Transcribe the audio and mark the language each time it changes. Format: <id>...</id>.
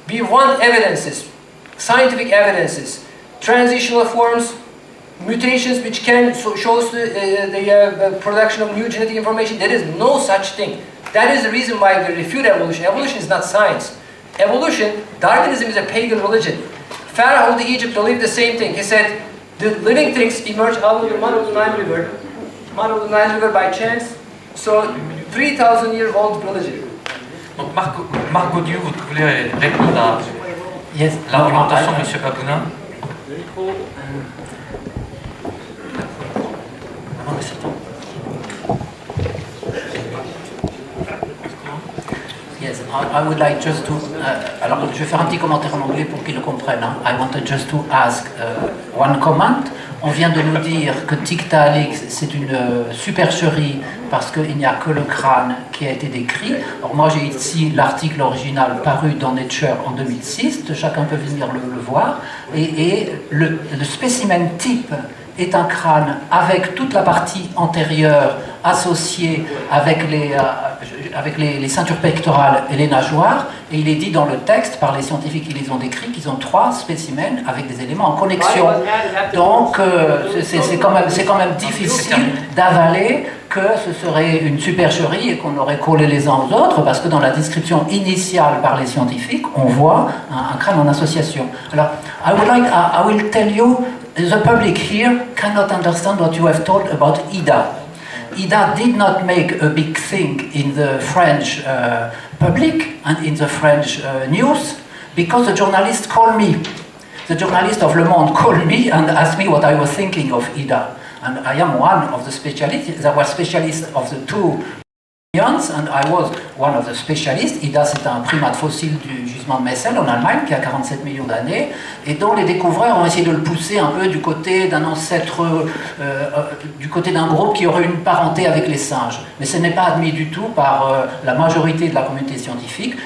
<en>We want evidences, scientific evidences, transitional forms, mutations which can shows the production of new genetic information. There is no such thing. that is the reason why they refute evolution. Evolution is not science. Evolution, Darwinism is a pagan religion. Pharaoh of Egypt believed the same thing. He said, the living things emerge out of the mud of the Nile River by chance. So, 3,000 year old religion.</en> <fr>Donc Marc Gaudieu, vous voulez répondre à l'argumentation de M. Babounin?</fr> <en>Yes, I would like just to.</en> <fr>Alors, je vais faire un petit commentaire en anglais pour qu'ils le comprennent. Hein.</fr> <en>I wanted just to ask one comment.</en> <fr>On vient de nous dire que Tiktaalik, c'est une supercherie parce qu'il n'y a que le crâne qui a été décrit. Alors moi j'ai ici l'article original paru dans Nature en 2006, chacun peut venir le voir. Et le spécimen type est un crâne avec toute la partie antérieure associée avec les ceintures pectorales et les nageoires. Et il est dit dans le texte, par les scientifiques qui les ont décrits, qu'ils ont 3 spécimens avec des éléments en connexion. Donc c'est quand même difficile d'avaler que ce serait une supercherie et qu'on aurait collé les uns aux autres, parce que dans la description initiale par les scientifiques, on voit un crâne en association.</fr> <en>Alors, I will tell you, the public here cannot understand what you have told about Ida. Ida did not make a big thing in the French public and in the French news because the journalist called me. The journalist of Le Monde called me and asked me what I was thinking of Ida. And I am one of the specialists. There were specialists of the 2 and I was one of the specialists.</en> <fr>Ida, c'est un primate fossile du gisement de Messel en Allemagne qui a 47 millions d'années et dont les découvreurs ont essayé de le pousser un peu du côté d'un ancêtre, du côté d'un groupe qui aurait une parenté avec les singes. Mais ce n'est pas admis du tout par la majorité de la communauté scientifique.</fr>